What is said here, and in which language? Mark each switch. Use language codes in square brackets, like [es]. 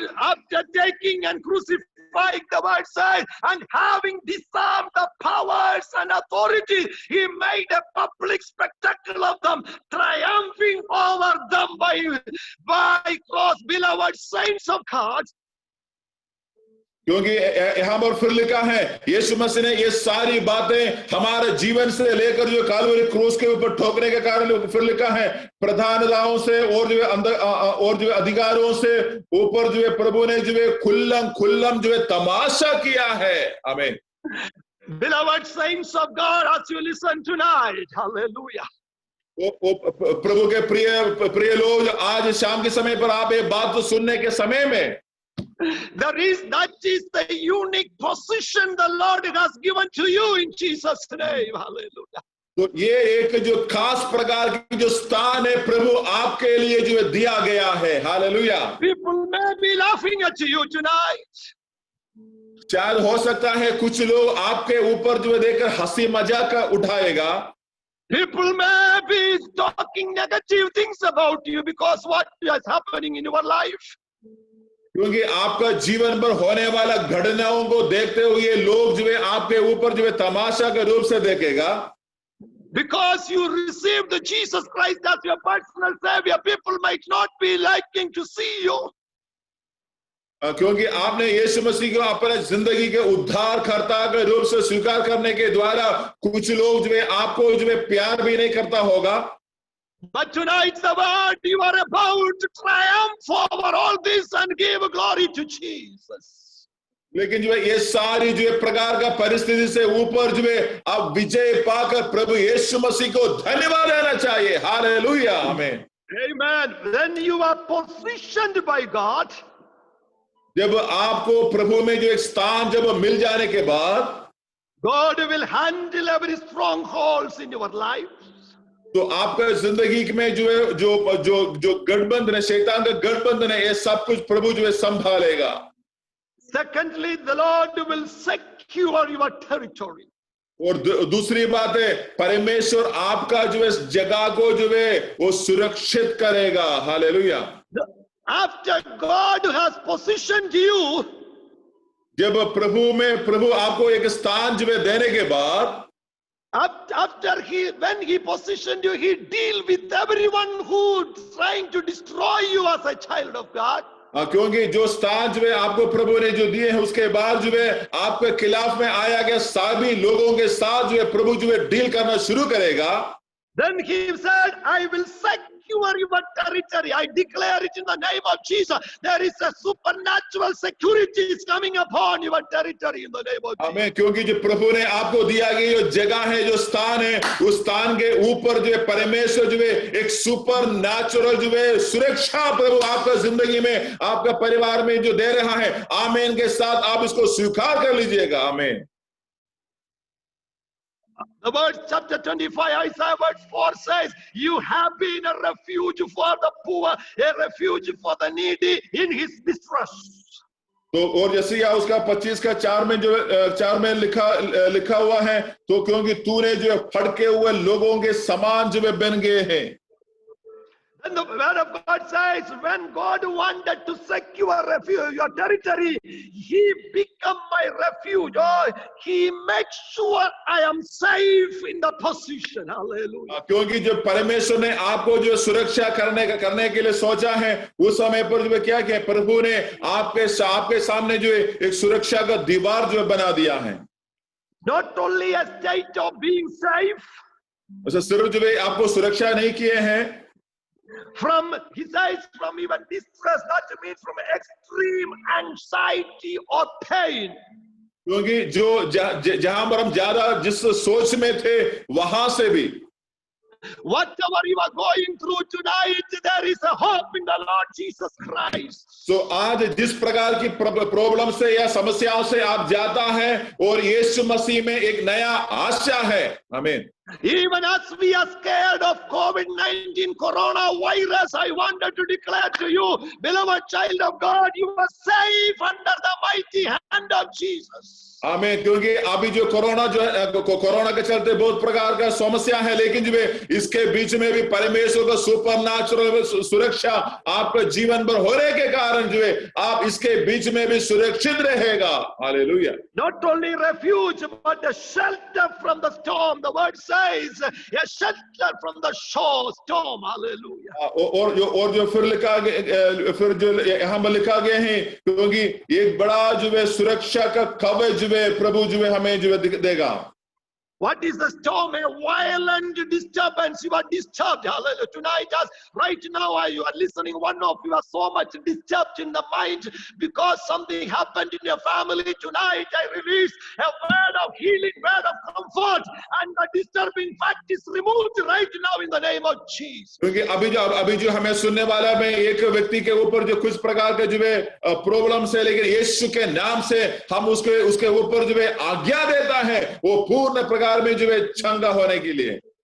[en] After taking and crucifying, the word says, and having disarmed the powers and authority, He made a public spectacle of them, triumphing over them by cross. Beloved saints of God, [hi] क्योंकि यहाँ पर फिर लिखा है यीशु मसीह ने ये सारी बातें हमारे जीवन से लेकर जो कालवरी क्रूस के ऊपर ठोकने के कारण, फिर लिखा है प्रधानताओं से और जो अधिकारों से ऊपर जो है प्रभु ने जो है खुल्लम जो है तमाशा किया है। आमीन। [en] Beloved saints of God, as you listen tonight, hallelujah. [hi] प्रभु के प्रिय लोग, आज शाम के समय पर आप ये बात तो सुनने के समय में [en] that is the unique position the Lord has given to you in Jesus' name. Hallelujah. [hi] तो ये एक जो खास प्रकार की जो स्थान है प्रभु आपके लिए जो है दिया गया है। Hallelujah. [en] People may be laughing at you tonight. [hi] शायद हो सकता है कुछ लोग आपके ऊपर जो है देखकर हंसी मजाक उठाएगा। [en] People may be talking negative things about you because what is happening in your life. [hi] क्योंकि आपका जीवन भर होने वाला घटनाओं को देखते हुए लोग जो है आपके ऊपर जो है तमाशा के रूप से देखेगा। [en] Because you received Jesus Christ as your personal savior, people might not be liking to see you. [hi] क्योंकि आपने यीशु मसीह को अपने जिंदगी के उद्धारकर्ता के रूप से स्वीकार करने के द्वारा कुछ लोग जो है आपको जो है प्यार भी नहीं करता होगा। [en] But tonight the word, you are about to triumph over all this and give glory to Jesus. [hi] लेकिन जो है ये सारी जो है प्रकार का परिस्थिति से ऊपर जो है आप विजय पाकर प्रभु यीशु मसीह को धन्यवाद देना चाहिए। हालेलुया, आमीन। [en] Amen. Then you are positioned by God. [hi] जब आपको प्रभु में जो एक स्थान जब मिल जाने के बाद [en] God will handle every strongholds in your life. [hi] तो आपका जिंदगी में जो है जो गठबंधन है, शैतान का गठबंधन है, ये सब कुछ प्रभु जो है संभालेगा। [en] Secondly, the Lord will secure your territory. [hi] और दूसरी बात है परमेश्वर आपका जो है जगह को जो है वो सुरक्षित करेगा। Hallelujah. [en] After God has positioned you, [hi] जब प्रभु आपको एक स्थान जो है देने के बाद [en] when he positioned you, he deal with everyone who trying to destroy you as a child of God. [hi] क्योंकि जो स्थान जो है आपको प्रभु ने जो दिए हैं उसके बाद जो है आपके खिलाफ में आया गया सभी लोगों के साथ जो है प्रभु जो है डील करना शुरू करेगा। [en] Then he said, I will secure your territory. I declare it in the name of Jesus. There is a supernatural security is coming upon your territory in the name of Jesus. [hi] आमीन। क्योंकि जो प्रभु ने आपको दिया गया जो जगह है, जो स्थान है, उस स्थान के ऊपर जो है परमेश्वर जो है एक सुपर नेचुरल जो है सुरक्षा प्रभु आपका जिंदगी में आपका परिवार में जो दे रहा है। आमीन के साथ आप इसको स्वीकार कर लीजिएगा। आमीन। [en] The word chapter 25, Isaiah verse 4 says, you have been a refuge for the poor, a refuge for the needy in his distress. [hi] तो और यशायाह उसका 25 का 4 में लिखा हुआ है, तो क्योंकि तूने जो फटके हुए लोगों के समान जो बन गए हैं। [en] Then the word of God says, when God wanted to secure refuge, your territory, he become my refuge. Oh, he makes sure I am safe in the position. Hallelujah. [hi] क्योंकि जब परमेश्वर ने आपको जो सुरक्षा करने के लिए सोचा है, उस समय पर जो क्या किया, प्रभु ने आपके सामने जो एक सुरक्षा का दीवार जो बना दिया है। [en] Not only a state of being safe, [hi] अच्छा सिर्फ जो आपको सुरक्षा नहीं किए हैं, [en] he says from even distress, that means from extreme anxiety or pain. [hi] क्योंकि जहां पर हम ज्यादा जिस सोच में थे वहां से भी [en] Whatever you are going through tonight, there is a hope in the Lord Jesus Christ. [hi] So आज जिस प्रकार की प्रॉब्लम से या समस्याओं से आप जाता है और यीशु मसीह में एक नया आशा है। आमीन। [en] Even as we are scared of COVID-19 coronavirus, I wanted to declare to you, beloved child of God, you are safe under the mighty hand of Jesus. [hi] आमीन। क्योंकि अभी जो कोरोना के चलते बहुत प्रकार का समस्या है, लेकिन जो इसके बीच में भी परमेश्वर का सुपरनैचुरल सुरक्षा आपके जीवन भर होने के कारण जो है आप इसके बीच में भी सुरक्षित रहेगा। Hallelujah. [en] Not only refuge, but a shelter from the storm. The word says, a shelter from the storm. Hallelujah. [hi] और जो फिर जो यहाँ पर लिखा गया है, क्योंकि एक बड़ा जो है सुरक्षा का कवच प्रभु जो है हमें जो देगा। [en] What is the storm? A violent disturbance. You are disturbed. Hallelujah. Tonight, as right now, as you are listening, one of you are so much disturbed in the mind because something happened in your family. Tonight, I release a word of healing, word of comfort, and the disturbing fact is removed right now in the name of Jesus. [hi] क्योंकि अभी जो हमें सुनने वाला में एक व्यक्ति के ऊपर जो कुछ प्रकार के जो है प्रॉब्लम से, लेकिन यीशु के नाम से हम उसके ऊपर जो है आज्ञा देता है वो पूर्ण प्रकार में जो है चंगा होने के लिए।